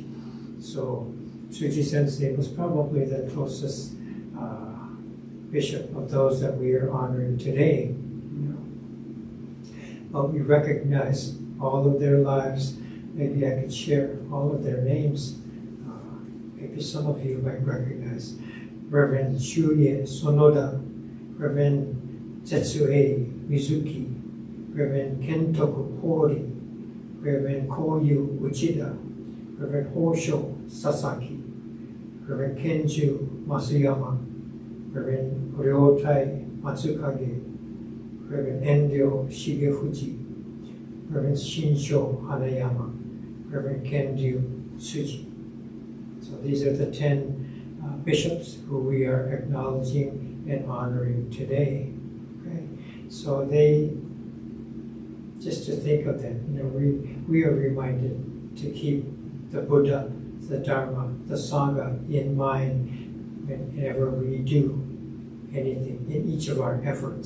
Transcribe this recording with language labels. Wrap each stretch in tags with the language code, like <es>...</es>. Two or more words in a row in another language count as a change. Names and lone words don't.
<en>So Tsuji Sensei was probably the closest bishop of those that we are honoring today. But we recognize all of their lives. Maybe I could share all of their names. Maybe some of you might recognize Reverend Shuye Sonoda, Reverend Tetsue Mizuki, Reverend Kentoku Hori, Reverend Koyu Uchida, Reverend Hosho Sasaki, Reverend Kenju Masuyama, Reverend Ryotai Matsukage, Reverend Enryo Shigefuji, Reverend Shinsho Hanayama, Reverend Kenryu Tsuji. So these are the 10 bishops who we are acknowledging and honoring today. Okay, so they, just to think of them, we are reminded to keep the Buddha, the Dharma, the Sangha in mind whenever we do anything, in each of our efforts.</en>